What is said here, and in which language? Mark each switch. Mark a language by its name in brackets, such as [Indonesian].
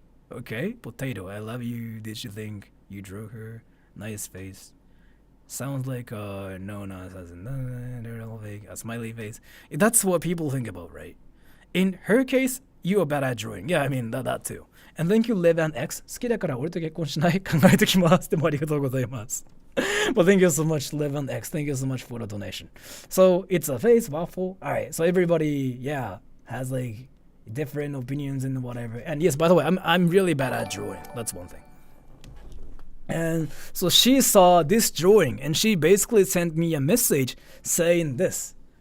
[English] Okay, potato. I love you. Did you think you drew her? Nice face. Sounds like Nona as a smiley face. That's what people think about, right? In her case, you are bad at drawing. Yeah, I mean that too. And thank you, Live and X. [Japanese] 好きだから俺と結婚しない考えときます。でもありがとうございます。 [English] But thank you so much, Live and X. Thank you so much for the donation. So it's a face waffle. All right. So everybody, yeah, has like different opinions and whatever. And yes, by the way, I'm really bad at drawing. That's one thing. And so she saw this drawing and she basically sent me a message saying this.